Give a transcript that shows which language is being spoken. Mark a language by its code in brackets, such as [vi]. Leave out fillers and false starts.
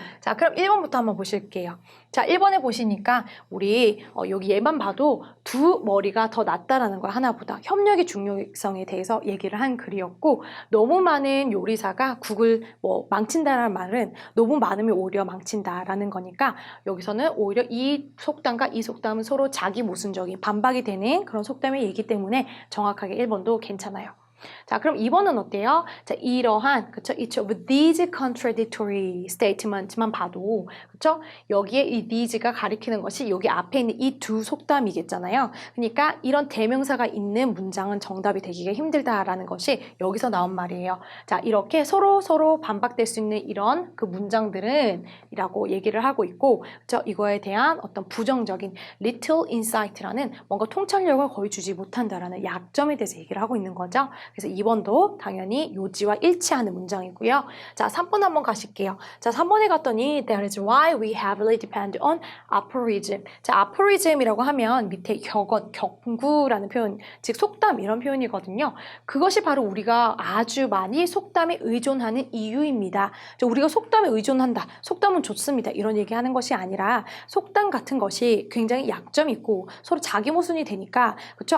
[ko] 자, 그럼 1번부터 한번 보실게요. 자, 1번에 보시니까 우리 여기 얘만 봐도 두 머리가 더 낫다라는 거 하나보다 협력의 중요성에 대해서 얘기를 한 글이었고 너무 많은 요리사가 국을 망친다라는 말은 너무 많으면 오히려 망친다라는 거니까 여기서는 오히려 이 속담과 이 속담은 서로 자기 모순적인 반박이 되는 그런 속담의 얘기 때문에 정확하게 1번도 괜찮아요. 자, 그럼 2번은 어때요? 자, 이러한, 그쵸? [en] Each of these contradictory statements [ko] 만 봐도, 그쵸? 여기에 이 these가 가리키는 것이 여기 앞에 있는 이 두 속담이겠잖아요. 그러니까 이런 대명사가 있는 문장은 정답이 되기가 힘들다라는 것이 여기서 나온 말이에요. 자, 이렇게 서로 반박될 수 있는 이런 그 문장들은 이라고 얘기를 하고 있고, 그쵸? 이거에 대한 어떤 부정적인 [en] little insight [ko] 라는 뭔가 통찰력을 거의 주지 못한다라는 약점에 대해서 얘기를 하고 있는 거죠. 그래서 2번도 당연히 요지와 일치하는 문장이고요. 자, 3번 한번 가실게요. 자, 3번에 갔더니 [en] That is why we heavily depend on aphorism. [ko] 자, aphorism이라고 하면 밑에 격언, 격구라는 표현, 즉 속담 이런 표현이거든요. 그것이 바로 우리가 아주 많이 속담에 의존하는 이유입니다. 우리가 속담에 의존한다. 속담은 좋습니다. 이런 얘기하는 것이 아니라 속담 같은 것이 굉장히 약점이 있고 서로 자기 모순이 되니까 그렇죠?